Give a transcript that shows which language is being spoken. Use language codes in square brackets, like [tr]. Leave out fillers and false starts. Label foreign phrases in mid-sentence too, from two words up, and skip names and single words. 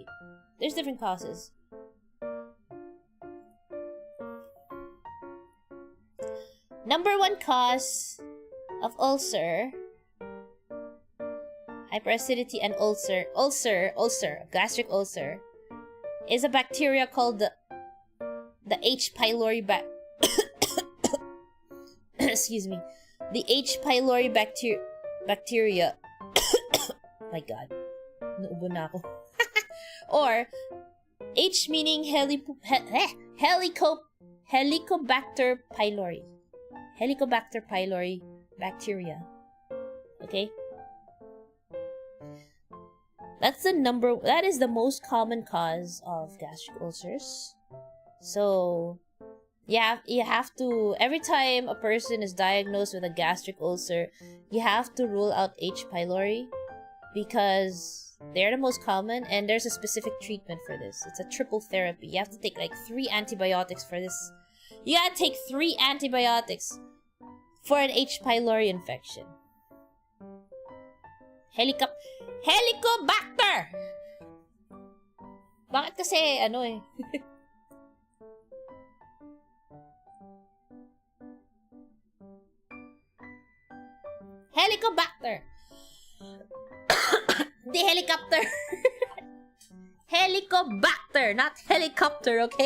[en] There's different causes. Number one cause of ulcer, hyperacidity and gastric ulcer, is a bacteria called the H. pylori excuse me, the H. pylori bacteria. My God, [hil] naubo na ako. [en] Or H meaning Helicobacter pylori. Helicobacter pylori bacteria. Okay? That is the most common cause of gastric ulcers. So, yeah, you have to, every time a person is diagnosed with a gastric ulcer, you have to rule out H. pylori because they're the most common and there's a specific treatment for this. It's a triple therapy. You have to take like 3 antibiotics for this. You gotta take 3 antibiotics for an H. pylori infection. Helicobacter! [tl] Bakit kasi, [en] Helicobacter! The helicopter! Helicobacter, not helicopter, okay?